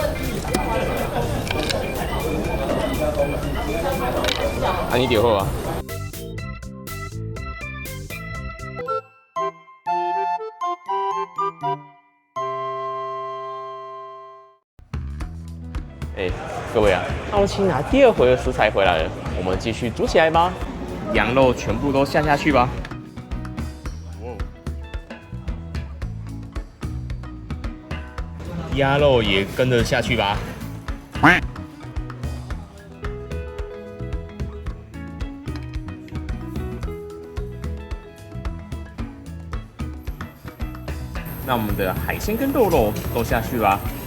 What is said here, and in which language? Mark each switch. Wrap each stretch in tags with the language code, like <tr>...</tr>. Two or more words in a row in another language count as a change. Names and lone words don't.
<zh>啊，你點好啊？各位啊，那我們請拿第二回的食材回來了，我們繼續煮起來吧。羊肉全部都下去吧。鴨肉也跟着下去吧。那我們的海鮮跟肉都下去吧。</zh>